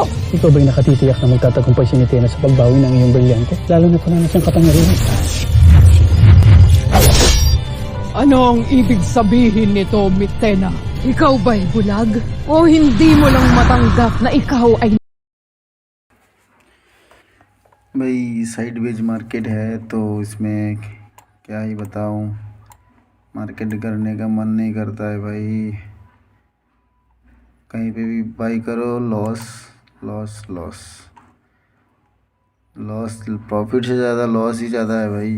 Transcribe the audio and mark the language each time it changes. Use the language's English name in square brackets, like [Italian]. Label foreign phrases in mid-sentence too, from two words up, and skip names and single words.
[Filipino] Ikaw ba'y nakatitiyak na magtatagumpay si Mitena sa pagbawi ng iyong brilyante? Lalo na kung ano siyang kapangyarihan. Ano ang ibig sabihin nito, Mitena? Ikaw ba'y bulag? O hindi mo lang matanggap na ikaw ay... [Hindi] भाई [English] sideways market [Hindi] है तो इसमें क्या ही बताऊं, मार्केट करने का मन नहीं करता है भाई। कहीं पे भी बाई करो [English] loss loss loss loss, [Hindi] प्रॉफिट से ज़्यादा लॉस ही ज़्यादा है भाई।